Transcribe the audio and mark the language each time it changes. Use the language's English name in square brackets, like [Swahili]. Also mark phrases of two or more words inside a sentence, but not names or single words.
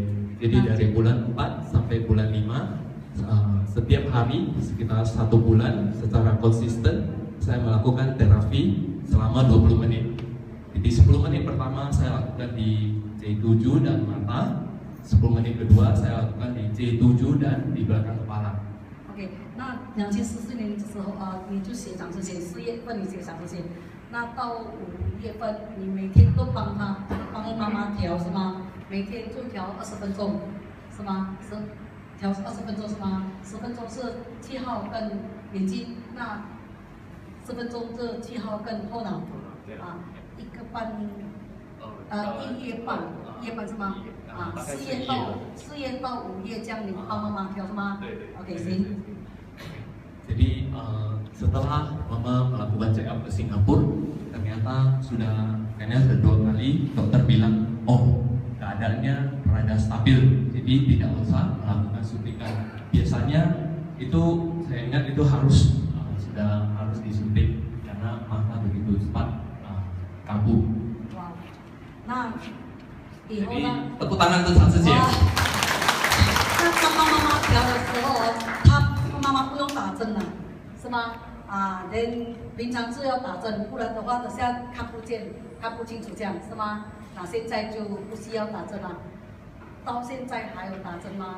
[Indonesian] Jadi dari bulan 4 sampai bulan 5 setiap hari sekitar 1 bulan secara konsisten saya melakukan terapi selama 20 menit. Jadi 10 menit pertama saya lakukan di J7 dan mata, 10 menit kedua saya lakukan di J7 dan di belakang kepala. [Chinese] OK， 那2014年的时候你就写长视线，4月份你写长视线，那到5月份你每天都帮妈妈调是吗？每天就调20分钟，是吗？调20分钟是吗？10分钟是7号跟眼睛，那10分钟是7号跟后脑，1个半。1月半，1月半是吗？4月到5月这样你帮妈妈调是吗？对。OK， 行。 [Indonesian] Jadi setelah mama melakukan check up ke Singapura, ternyata sudah 2 kali dokter bilang, oh keadaannya rada stabil, jadi tidak usah melakukan suntikan. Biasanya itu saya ingat itu sudah harus disuntik karena mata begitu cepat kambuh. [Chinese] 那以后呢？ [Indonesian] tepuk tangan untuk cancer sih. [Chinese] 那帮妈妈调的时候，妈妈不用打针了，是吗？then 平常是要打针，不然的话等下看不见、看不清楚这样，是吗？那现在就不需要打针了。到现在还有打针吗？